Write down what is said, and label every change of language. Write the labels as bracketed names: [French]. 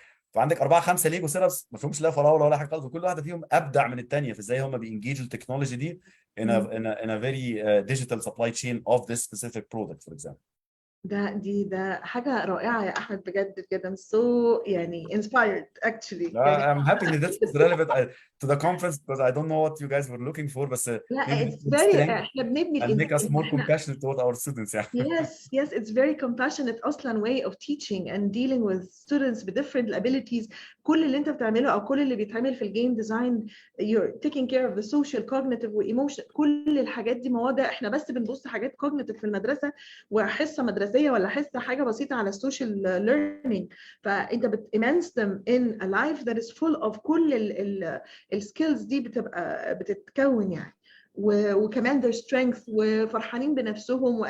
[Arabic] فعندك 4 5 ليجو سيرابس ما فيهمش لا فراوله ولا حاجه خالص، وكل واحده فيهم ابدع من الثانيه في ازاي هم بينجيجوا التكنولوجي دي [English] in a very digital supply chain of this specific product for example. [Arabic] ده حاجة رائعة يا أحمد، بجد بجد [English] I'm so [Arabic] يعني [English] inspired actually. [Arabic] يعني [English] I'm happy that this is relevant to the conference because I don't know what you guys were looking for, بس [Arabic] لا [English] maybe it's this very thing [Arabic] احنا بنبني [English] and make us more [Arabic] احنا [English] compassionate toward our students يعني. yes it's very compassionate أصلا way of teaching and dealing with students with different abilities. [Arabic] كل اللي أنت بتعمله أو كل اللي بيتعمل في الجيم ديزاين [English] you're taking care of the social cognitive [Arabic] و emotion، كل الحاجات دي مواضيع احنا بس بنبص حاجات cognitive في المدرسة وحصة مدرسية ولا حصة حاجة بسيطة على السوشيال learning، فأنت [English] immerse them in a life that is full of [Arabic] كل السكيلز دي بتبقى بتتكون يعني، وكمان [English] their strength [Arabic] وفرحانين بنفسهم.